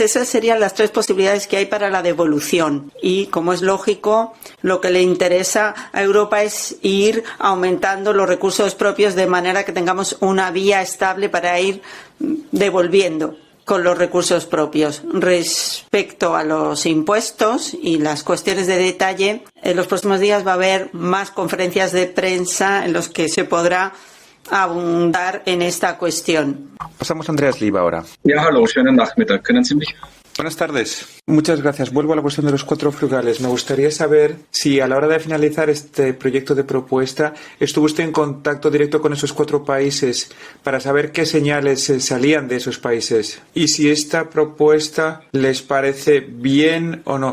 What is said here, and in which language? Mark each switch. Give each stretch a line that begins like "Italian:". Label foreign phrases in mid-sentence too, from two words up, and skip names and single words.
Spanish: Esas serían las tres posibilidades que hay para la devolución. Y, como es lógico, lo que le interesa a Europa es ir aumentando los recursos propios de manera que tengamos una vía estable para ir devolviendo con los recursos propios. Respecto a los impuestos y las cuestiones de detalle, en los próximos días va a haber más conferencias de prensa en los que se podrá abundar en esta cuestión. Pasamos a Andreas Lieb ahora.
German: Ja, hallo, schönen Nachmittag. Können Sie mich?
Spanish: Buenas tardes. Muchas gracias. Vuelvo a la cuestión de los cuatro frugales. Me gustaría saber si a la hora de finalizar este proyecto de propuesta estuvo usted en contacto directo con esos cuatro países para saber qué señales salían de esos países y si esta propuesta les parece bien o no.